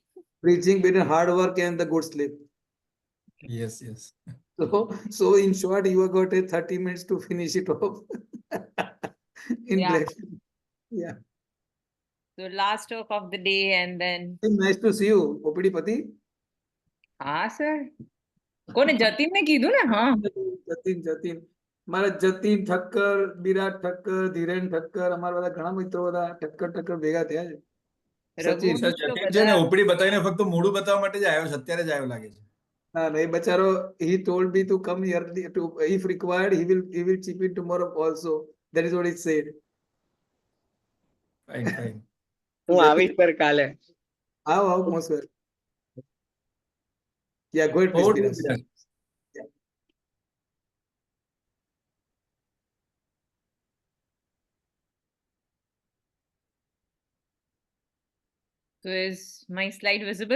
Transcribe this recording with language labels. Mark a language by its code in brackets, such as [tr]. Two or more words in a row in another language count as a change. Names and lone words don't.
[en] Bridging between hard work and the good sleep. Yes, yes. So in short, you have got a 30 minutes to finish it off. In Yeah. black. Yeah. So last talk of the day and then. Nice to see you, OPD Pati. [gu] હાં સર કોને જતીન ને કીધું ને હા જતીન મારા જતીન ઠક્કર વિરાટ ઠક્કર ધીરેન ઠક્કર અમારા બધા ઘણા મિત્રો બધા ઠક્કર ભેગા થયા છે રઘુ સર, જતીન છે ને ઓપડી બતાવીને ફક્ત મોઢું બતાવવા માટે જ આવ્યો છે, અત્યારે જ આવ્યો લાગે છે. હા એ બચારો [en] he told me to come here to if required he will chip in tomorrow also. That is what he said. Fine, fine. [gu] હું આવીશ સર કાલે. [en] આવો most welcome. Yeah, go ahead, please, Over to you, Biraj. Biraj. So is my slide visible?